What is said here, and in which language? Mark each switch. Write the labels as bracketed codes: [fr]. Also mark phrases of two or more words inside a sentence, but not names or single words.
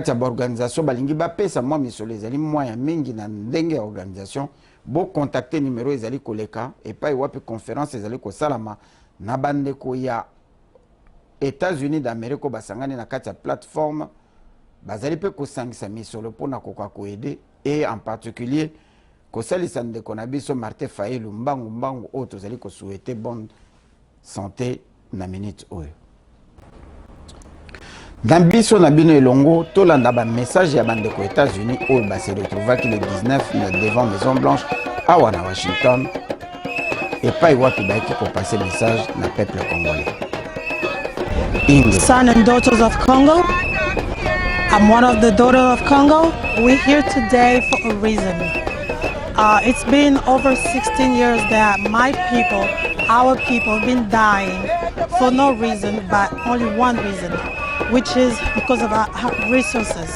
[ln] ya organisation balingi bapesa mwa misolo ezali mwa ya mingi na ndenge ya organisation bo contacter numéro ezali koleka epai wapi conférence ezali kosalama na bandeko ya États-Unis d'Amérique basangani na kati ya plateforme bazali pe kosangisa misolo pona koka koede [fr] et en particulier [ln] kosalisa ndeko na biso Martin Fayulu mbangu oyo tozali ko souhaiter [fr] bonne santé [ln] na minute oyo. Dans biso na bino elongo tolanda ba message ya bandeko États-Unis oyo ba [fr] se retrouvaki le 19 devant [ln] Maison Blanche awa na Washington [fr] et pas [ln] wapi ba ki [fr] pour passer message [ln] na [fr] peuple congolais. [en] Sons and daughters of Congo, I'm one of the daughters of Congo. We're here today for a reason. It's been over 16 years that my people, our people, have been dying for no reason but only one reason, which is because of our resources.